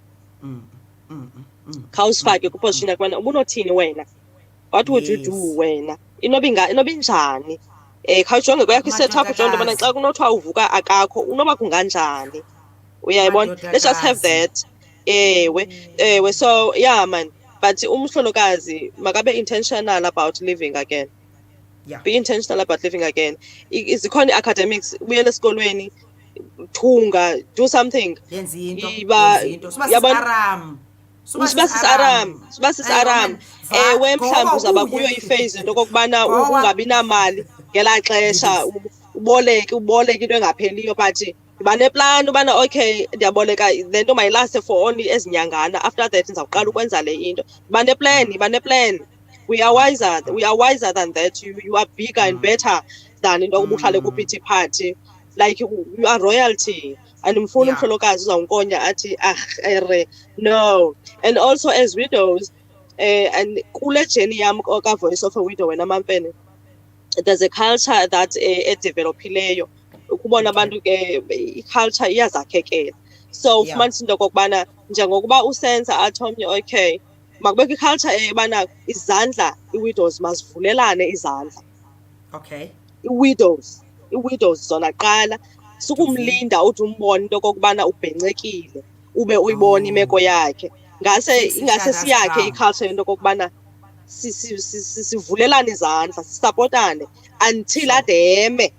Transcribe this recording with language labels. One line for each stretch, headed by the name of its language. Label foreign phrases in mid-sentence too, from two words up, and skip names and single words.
Xhosa: khawusifake kuposition yakubana ubunothini wena
English: what would you do
Xhosa: wena inoba injani khawujonge kweyakho isetup ujonge into yobana xa kunothiwa uvuka akakho unoba kunganjani uyayibona
English: let's just have that
Xhosa: ewe
English: so yeah man but
Xhosa: umhlolokazi makabe
English: intentional about living again be intentional
Xhosa: about living again izikhona academics ubuyele esikolweni thunga
English: do something
Xhosa: sibasisaram ewe mhlawumbi uzaba kuyo iphase into okokubana ungabi namali ngelaa xesha uboleke into engapheliyo but ndiba neplan ubana okay ndiyaboleka le nto mayilaste for only ezinyangana after that ndizawuqala ukwenza le into ndiba neplan
English: we are wiser than that you are bigger and better than
Xhosa: into okubuhlale kupity party
English: like you are royalty
Xhosa: and mfuna umhlolokazi
English: uzawunkonya athi no and also as widows and kule journey yam ka Voice of a Widow wena Mamfene there's a culture that developileyo ukubona abantu ke iculture iyazakhekela so ufumanisa into kokubana njengokuba usenza athomnye okay makubeka iculture ebana izandla iwidows mazivulelane izandla okay
Xhosa: iwidows zona qala sukumlinda uthi umbone into kokubana ubhencekile ube uyibona imeko yakhe ingase siyakhe iculture into kokubana sivulelane izandla sisapotane
English: until ademe.